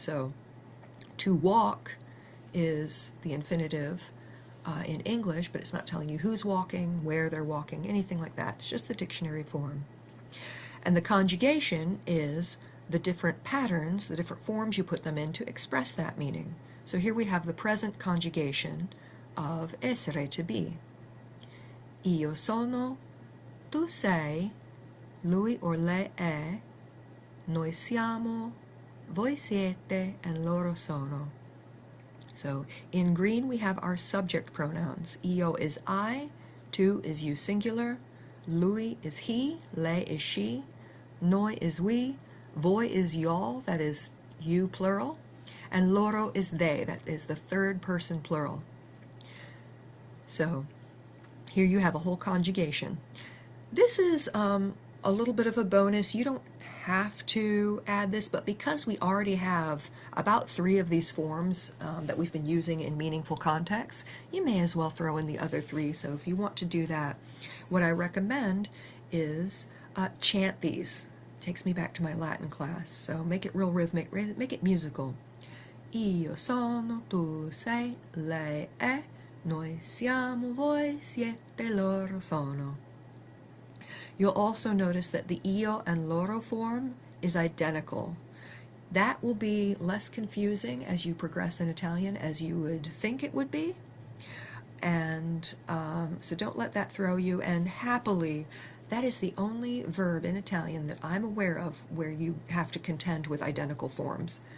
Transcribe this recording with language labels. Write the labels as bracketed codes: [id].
[en] So to walk is the infinitive in English, but it's not telling you who's walking, where they're walking, anything like that. It's just the dictionary form. And the conjugation is the different patterns, the different forms you put them in to express that meaning. So here we have the present conjugation of essere, to be. [it] Io sono, tu sei, lui [en] or [it] lei è, noi siamo, voi siete, [en] and [it] loro sono. [en] So in green we have our subject pronouns. Io is I, tu is you singular, lui is he, lei is she, noi is we, voi is y'all, that is you plural, and loro is they, that is the third person plural. So here you have a whole conjugation. This is a little bit of a bonus. You don't have to add this, but because we already have about 3 of these forms that we've been using in meaningful contexts, you may as well throw in the other 3. So if you want to do that, what I recommend is chant these. It takes me back to my Latin class, so make it real rhythmic, make it musical. [it] Io sono, tu sei, lei è, noi siamo, voi siete, loro sono. [en] You'll also notice that the io and loro form is identical. That will be less confusing as you progress in Italian as you would think it would be. And so don't let that throw you. And happily, that is the only verb in Italian that I'm aware of where you have to contend with identical forms.